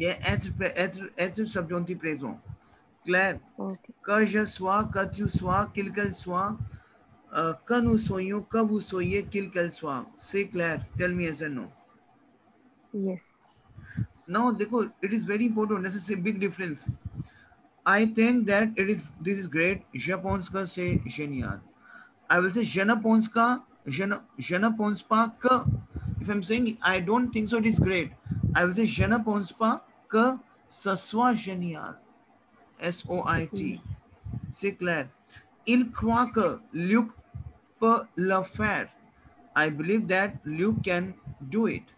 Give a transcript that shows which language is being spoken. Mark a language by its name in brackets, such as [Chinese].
[French] ये être subjonctif présent. Clair. [English] Okay. [French] Que je sois, que tu sois, qu'elle soit, que nous soyons, que vous soyez, qu'elle soit. C'est clair. [English] Tell me yes or no. Yes. Now, देखो, it is very important. This is a big difference. I think that this is great. [French] Je pense que c'est génial. [English] I will say [French] je ne pense pas, je ne pense pas que. [English] If I'm saying I don't think so, it is great. I will say [French] je ne pense pas que ce soit génial. SOIT. C'est clair. Il croit que Luc peut le faire. [English] I believe that Luke can do it.